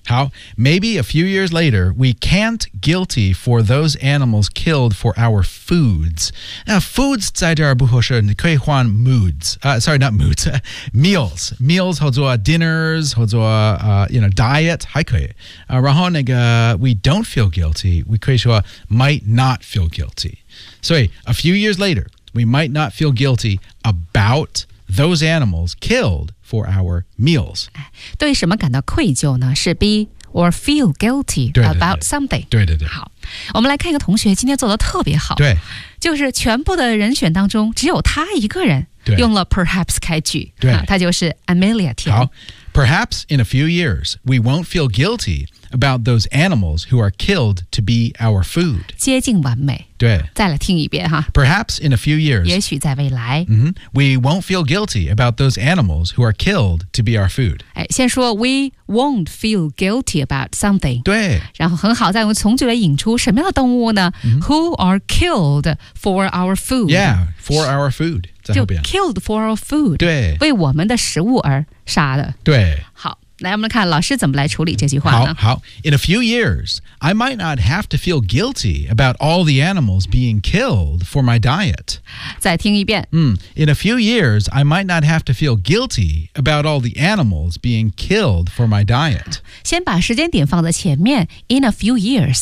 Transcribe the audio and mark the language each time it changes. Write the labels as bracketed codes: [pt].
[en] 好 maybe a few years later we can't guilty for those animals killed for our foods now foods [zh] 在这儿不合适你可以换 [en] moods、sorry not moods meals [zh] 或者 [en] dinners 或者、you know diet [zh] 还可以、然后那个 [en] we don't feel guilty [zh] 我可以说 [en] might not feel guilty [zh] 所以 [en] a few years later we might not feel guilty about those animals killedfor our meals. [zh] 对什么感到愧疚呢是 [en] be or feel guilty [zh] 对对对 [en] about something. [zh] 对对对。好我们来看一个同学今天做得特别好。对。就是全部的人选当中只有他一个人用了 perhaps 开句。对。他就是 Amelia 田。 [en] 好 Perhaps in a few years, we won't feel guilty about those animals who are killed to be our food. [zh] 接近完美。对。再来听一遍哈。 [en] Perhaps in a few years, [zh] 也许在未来、 [en] mm-hmm, we won't feel guilty about those animals who are killed to be our food. [zh] 先说 [en] we won't feel guilty about something. [zh] 对。然后很好再从这里引出什么样的动物呢、 mm-hmm. [en] Who are killed for our food. Yeah, for our food. 就 killed for our food. [zh] 对。为我们的食物而杀的。对。好。来，我们看老师怎么来处理这句话呢？ [en] 好，In a few years, I might not have to feel guilty about all the animals being killed for my diet. [zh] 再听一遍。 [en] In a few years, I might not have to feel guilty about all the animals being killed for my diet. [zh] 先把时间点放在前面 ， [en] in a few years，